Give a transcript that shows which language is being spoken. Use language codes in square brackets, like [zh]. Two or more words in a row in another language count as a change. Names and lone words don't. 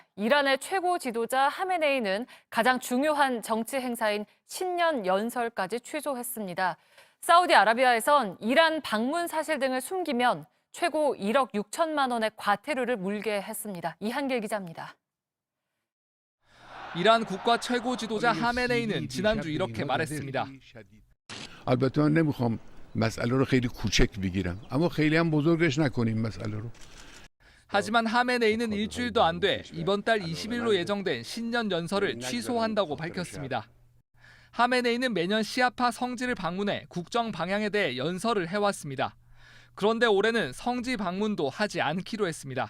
[ko] 이란의 최고 지도자 하메네이는 가장 중요한 정치 행사인 신년 연설까지 취소했습니다. 사우디아라비아에선 이란 방문 사실 등을 숨기면 최고 1억 6천만 원의 과태료를 물게 했습니다. 이한길 기자입니다. 이란 국가 최고 지도자 하메네이는 지난주 이렇게 말했습니다. [fa] البته من نمیخوام مسئله رو خیلی کوچک بگیرم اما خیلی هم بزرگش نکنیم مسئله رو. [ko] 하지만 하메네이는 일주일도 안 돼 이번 달 20일로 예정된 신년 연설을 취소한다고 밝혔습니다. 하메네이는 매년 시아파 성지를 방문해 국정 방향에 대해 연설을 해왔습니다. 그런데 올해는 성지 방문도 하지 않기로 했습니다.